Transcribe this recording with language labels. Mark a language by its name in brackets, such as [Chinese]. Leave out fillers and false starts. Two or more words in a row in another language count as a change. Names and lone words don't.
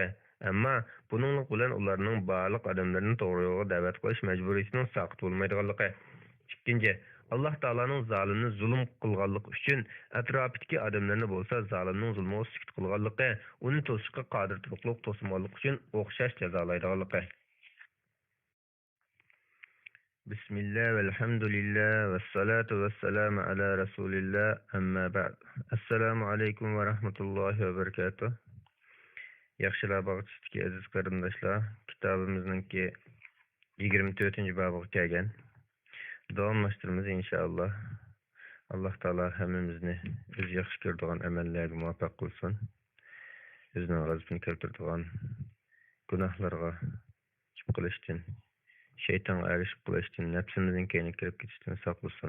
[Uzbek] Ammo buninglik bilan ularning barliq odamlarni to'g'ri yo'lga da'vat qilish majburiyatining saqit bo'lmaydiganligi. Ikkinchi, Alloh taolaning zolimni zulm qilganligi uchun atrofidagi odamlarni bo'lsa zolimning zulmiga sukut qilganligi, uni to'sishga qodir turuqliq to'smaganligi uchun o'xshash jazolaydiganligi. [Arabic] بسم الله والحمد لله والصلاة والسلام على رسول الله أما بعد. السلام عليكم ورحمة الله وبركاته. [Uzbek] Yaxshilar bag'ishdagi aziz qarindoshlar, kitobimizningki 24-babiga kelgan. Davomlashtiramiz inshaalloh. Alloh taolo hammamizni o'z yaxshi ko'radigan amallarga muvaffaq qilsin. O'zining g'azabini keltiradigan gunohlarga chiqib qilishdan, shaytonga erishib qilishdan, nafsimizning keyniga kirib ketishdan saqlasin.